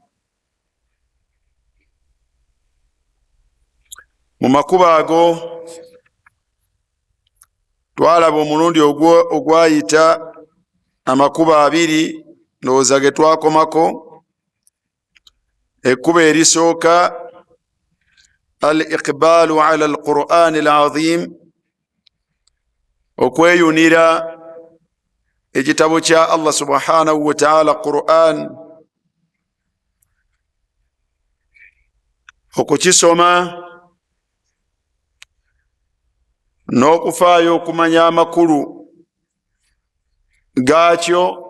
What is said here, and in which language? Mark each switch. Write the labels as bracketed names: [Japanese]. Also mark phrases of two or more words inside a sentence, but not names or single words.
[Ganda] Mu makubo ago twalaba omulundi ogwayita amakubo abiri ndowooza ge twakomako. Ekkubo erisooka [Arabic] الإقبال على القرآن العظيم, [Ganda] okweyunira ekitabo kya Allah [Arabic] سبحانه وتعالى [Ganda] Qur'an, okukisoma n'okufaayo okumanya amakulu gaakyo